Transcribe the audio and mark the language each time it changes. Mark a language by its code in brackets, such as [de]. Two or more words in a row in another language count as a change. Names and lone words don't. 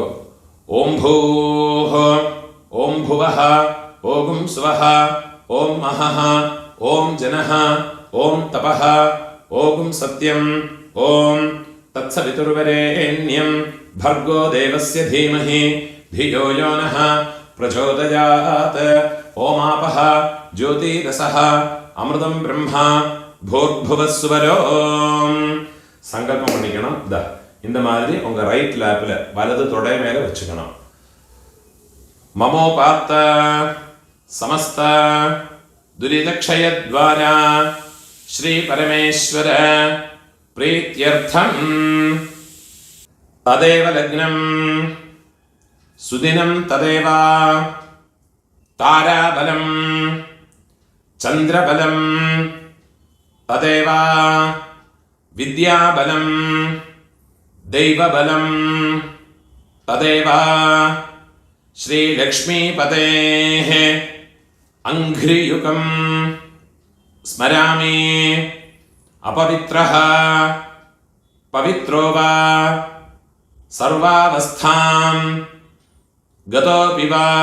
[sa] ഓം ഭൂഃ ഓം ഭുവഃ ഓം സ്വഃ ഓം മഹഃ ഓം ജനഃ ഓം തപഃ ഓം സത്യം ഓം തത്സവിതുർവരേണ്യം ഭർഗോ ദേവസ്യ ധീമഹി ധിയോ യോ നഃ പ്രചോദയാത്. ഓമാപഃ ജ്യോതിരസഃ അമൃതം ബ്രഹ്മ ഭൂർഭുവസ്വരോ. [ta] സങ്കല്പം பண்ணிக்கணும். இந்த மாதிரி உங்க ரைட் லேப்ல வலது தொடை மேல வச்சுக்கணும். [sa] மமோபாத்த சமஸ்த துரிதக்ஷயத்வாரா ஸ்ரீ பரமேஸ்வர பிரீத்யர்த்தம் ததேவ லக்னம் சுதினம் ததேவ தாராபலம் சந்திரபலம் ததேவ வித்யாபலம் ദൈവബലം തദേവ ശ്രീലക്ഷ്മീപതേഃ അംഘ്രിയുഗം സ്മരാമി. അപവിത്രഃ പവിത്രോ വാ സർവാവസ്ഥാം ഗതോപി വാ